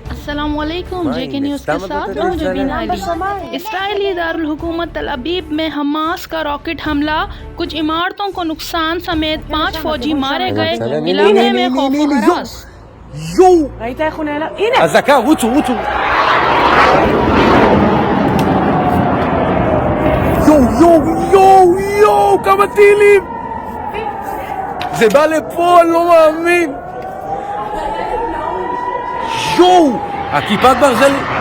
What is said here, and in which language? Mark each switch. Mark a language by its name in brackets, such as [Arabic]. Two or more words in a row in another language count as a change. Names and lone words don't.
[Urdu] السلام علیکم جے کے نیوز کے ساتھ میں ہوں جبین علی۔ اسرائیلی دارالحکومت تل ابیب میں حماس کا راکٹ حملہ، کچھ عمارتوں کو نقصان سمیت 5 فوجی مارے گئے. علاقے میں خوف و ہراس. [Hebrew] אזעקה, רוצו. יואו, כמה טילים! זה בא לפה, אני לא מאמין. יואו, הכיפת ברזל.